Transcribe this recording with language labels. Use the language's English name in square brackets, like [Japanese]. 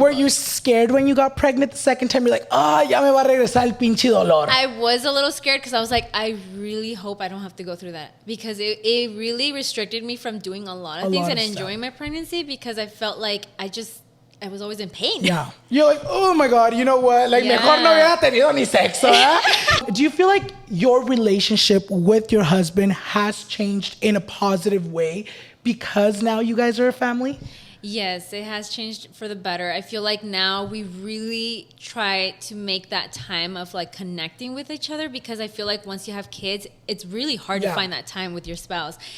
[English] Were you scared when you got pregnant the second time? You're like, [Spanish] ya me va a regresar el pinche dolor. [English] I was a little scared because I was like, I really hope I don't have to go through that, because it really restricted me from doing a lot of things and enjoying my pregnancy, because I felt like I was always in pain. Yeah. You're like, oh my God, you know what? [Spanish] Like, mejor no hubiera tenido ni sexo, ¿eh? [English] Do you feel like your relationship with your husband has changed in a positive way because now you guys are a family? Yes, it has changed for the better. I feel like now we really try to make that time of like connecting with each other, because I feel like once you have kids, it's really hard to find that time with your spouse.